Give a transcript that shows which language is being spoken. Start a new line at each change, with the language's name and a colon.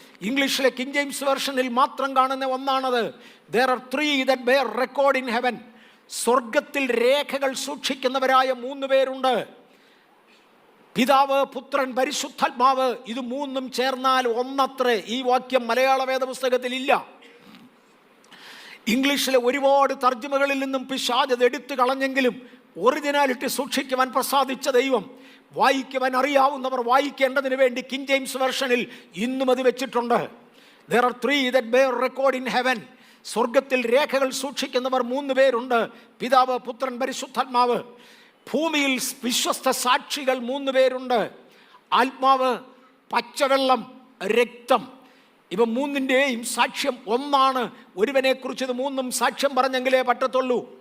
Malayalam: ഇംഗ്ലീഷിലെ king James വെർഷനിൽ മാത്രം കാണുന്ന ഒന്നാണത്.
English: There are 3 that bear record in heaven.
Malayalam: സ്വർഗത്തിൽ രേഖകൾ സൂക്ഷിക്കുന്നവരായ 3 പേരുണ്ട്. പിതാവ്, പുത്രൻ, പരിശുദ്ധാത്മാവ്. ഇത് 3ഉം ചേർന്നാൽ ഒന്നത്രേ. ഈ വാക്യം മലയാള വേദപുസ്തകത്തിൽ ഇല്ല. ഇംഗ്ലീഷിലെ ഒരുപാട് തർജ്ജമകളിൽ നിന്നും പിശാച് അത് എടുത്തു കളഞ്ഞെങ്കിലും ഒറിജിനാലിറ്റി സൂക്ഷിക്കുവാൻ പ്രസാദിച്ച ദൈവം, വായിക്കുവാൻ അറിയാവുന്നവർ വായിക്കേണ്ടതിന് വേണ്ടി കിങ് ജെയിംസ് വെർഷനിൽ ഇന്നും അത് വെച്ചിട്ടുണ്ട്.
English: There are 3 that bear record in heaven.
Malayalam: സ്വർഗത്തിൽ രേഖകൾ സൂക്ഷിക്കുന്നവർ 3 പേരുണ്ട്, പിതാവ്, പുത്രൻ, പരിശുദ്ധാത്മാവ്. ഭൂമിയിൽ വിശ്വസ്ത സാക്ഷികൾ 3 പേരുണ്ട്. ആത്മാവ്, പച്ചവെള്ളം, രക്തം. ഇവ 3ൻ്റെയും സാക്ഷ്യം ഒന്നാണ്. ഒരുവനെക്കുറിച്ച് ഇത് 3ഉം സാക്ഷ്യം പറഞ്ഞെങ്കിലേ പറ്റത്തുള്ളൂ.